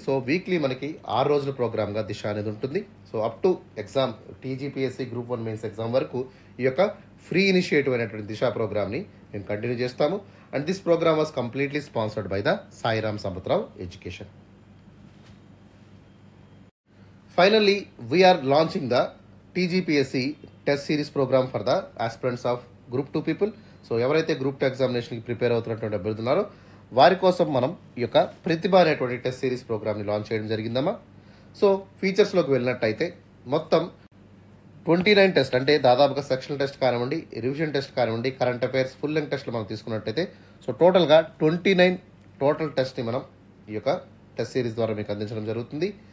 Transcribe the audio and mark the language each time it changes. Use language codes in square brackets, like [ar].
[te] So weekly మనకి 6 రోజుల ప్రోగ్రామ్గా దిశ అనేది ఉంటుంది. So up to exam TGPSC group 1 mains exam వరకు ఈ యొక్క ఫ్రీ ఇనిషియేటివ్ అయినటువంటి దిశ ప్రోగ్రామ్ని మేము కంటిన్యూ చేస్తాము. [en] And this program was completely sponsored by the Sairam Samadrao education. Finally, we are launching the TGPSC test series program for the aspirants of Group 2 people. [te] So ఎవరైతే group 2 ఎగ్జామినేషన్కి prepare అవుతున్నటువంటి అభ్యర్థులు ఉన్నారో వారి కోసం మనం ఈ యొక్క ప్రతిభ అనేటువంటి టెస్ట్ సిరీస్ ప్రోగ్రామ్ని లాంచ్ చేయడం జరిగిందమ్మా. సో ఫీచర్స్లోకి వెళ్ళినట్టయితే మొత్తం 29 టెస్ట్ అంటే దాదాపుగా సెక్షనల్ టెస్ట్ కానివ్వండి, రివిజన్ టెస్ట్ కానివ్వండి, కరెంట్ అఫైర్స్ ఫుల్ లెంగ్త్ టెస్ట్లు మనం తీసుకున్నట్టయితే సో టోటల్గా 29 టోటల్ టెస్ట్ని మనం ఈ యొక్క టెస్ట్ సిరీస్ ద్వారా మీకు అందించడం జరుగుతుంది.